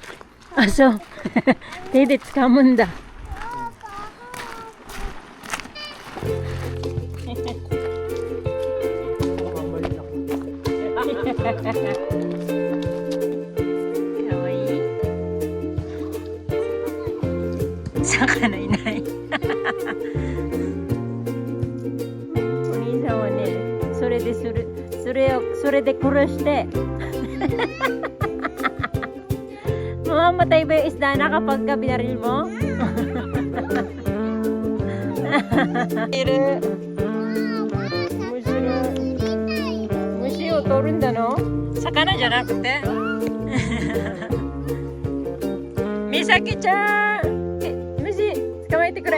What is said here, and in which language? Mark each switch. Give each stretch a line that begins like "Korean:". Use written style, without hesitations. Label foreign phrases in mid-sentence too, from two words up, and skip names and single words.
Japanese: あ、そう。手で掴むんだ。かわいい。魚いない。お兄さんはね、それで殺して。
Filipino: Mamamatay ba yung isda na kapag ka binaril mo?
Japanese: Mushiを取るんだの？魚じゃなくてみさきちゃん、虫捕まえてくれ。